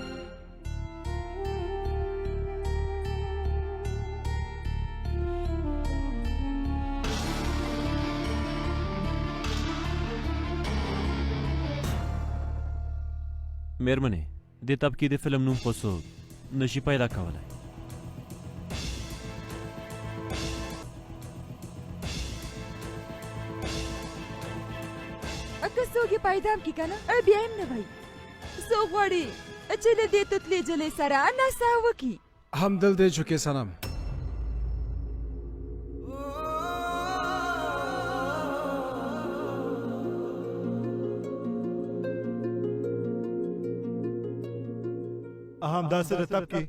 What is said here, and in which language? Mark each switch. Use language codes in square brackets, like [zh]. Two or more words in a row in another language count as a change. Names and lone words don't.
[ps] मेहरबानी دې طبقې د فلم نوم خو څوک نشي پیدا کولی که څوک یې پیدا هم کړي که نه بیا هم نه وایي څوک غواړي چې له دې توتلې جلۍ سره نڅا وکړي हम दिल दे चुके सनम همداسې د تبکي